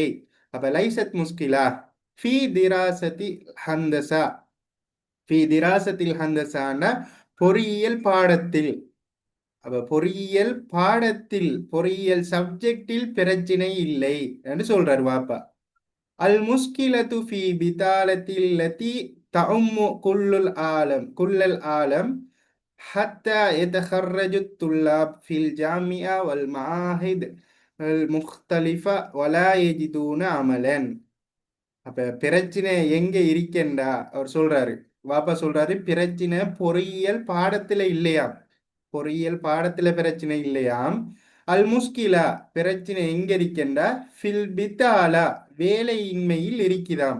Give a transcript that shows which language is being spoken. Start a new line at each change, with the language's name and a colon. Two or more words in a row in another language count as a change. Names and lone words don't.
Arabic: அப்ப ليست مشكلة في دراسة الهندسة، في دراسة الهندسة
Tamil: பொறியியல் பாடத்தில். அப்ப பொறியியல் பாடத்தில் பொறியியல் சப்ஜெக்டில் பிரச்சனை இல்லை என்று சொல்றாரு வாப்பா.
Arabic: المشكلة في البطالة التي تعم كل العالم، كل العالم حتى يتخرج الطلاب في الجامعة والمعاهد المختلفة ولا يجدون عملا.
Tamil: அப்ப பிரச்சனை எங்க இருக்கேன்டா அவர் சொல்றாரு. வாப்பா சொல்றாரு பிரச்சனை பொறியியல் பாடத்துல இல்லையாம். பொறியியல் பாடத்துல பிரச்சனை இல்லையாம்.
Arabic: المشكلة
Tamil: பிரச்சனை எங்க இருக்கின்றா
Arabic: في البطالة
Tamil: வேலையின்மையில் இருக்குதாம்.